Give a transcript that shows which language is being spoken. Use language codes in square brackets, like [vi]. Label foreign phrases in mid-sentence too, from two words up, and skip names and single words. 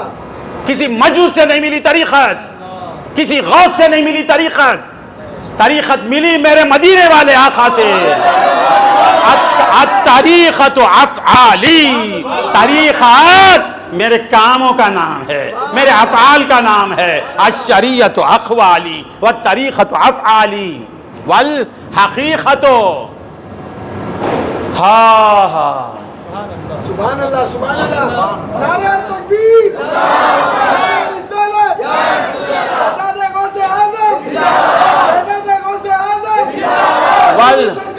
[ur] کسی مجوس سے نہیں ملی طریقت، کسی غوث سے نہیں ملی طریقت، طریقت ملی میرے مدینے والے آقا سے۔ [ar] الطریقت افعالی، [ur] طریقت میرے کاموں کا نام ہے، میرے افعال کا نام ہے۔ [ar] الشریعت اقوالی والطریقت افعالی والحقیقت [ur] سبحان اللہ، سبحان اللہ، نعرہ تکبیر، نعرہ رسالت، شہزادہ غوث اعظم، شہزادہ غوث اعظم،